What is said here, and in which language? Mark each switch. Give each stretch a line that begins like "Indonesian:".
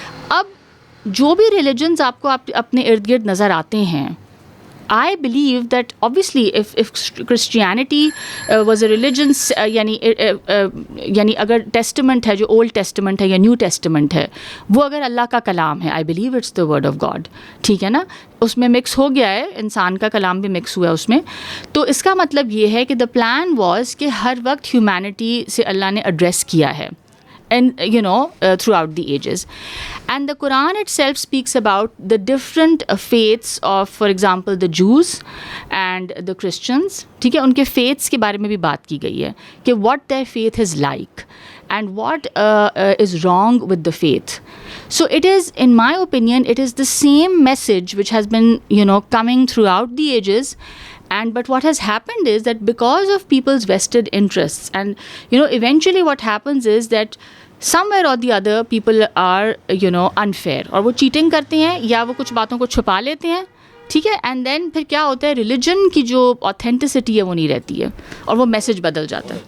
Urdu: اب جو بھی religions آپ کو اپنے ارد گرد نظر آتے ہیں,
English: I believe that obviously if Christianity was a religion,
Urdu: یعنی اگر ٹیسٹمنٹ ہے, جو اولڈ ٹیسٹمنٹ ہے یا نیو ٹیسٹمنٹ ہے, وہ اگر اللہ کا کلام ہے,
English: I believe it's the word of God,
Urdu: ٹھیک ہے نا, اس میں مکس ہو گیا ہے, انسان کا کلام بھی مکس ہوا ہے اس میں, تو اس کا مطلب یہ ہے کہ the plan was کہ ہر وقت ہیومینٹی سے اللہ نے ایڈریس کیا ہے,
English: and throughout the ages. And the Quran itself speaks about the different faiths of, for example, the Jews and the Christians.
Urdu: ٹھیک ہے, ان کے faiths کے بارے میں بھی بات کی گئی ہے کہ
English: what their faith is like and what is wrong with the faith. So it is, in my opinion, it is the same message which has been, coming throughout the ages. But what has happened is that because of people's vested interests, and eventually what happens is that somewhere or the other people are unfair,
Urdu: اور وہ cheating کرتے ہیں یا وہ کچھ باتوں کو چھپا لیتے ہیں, ٹھیک ہے, اینڈ دین پھر کیا ہوتا ہے, ریلیجن کی جو آتھینٹسٹی ہے وہ نہیں رہتی ہے اور وہ میسج بدل جاتا ہے.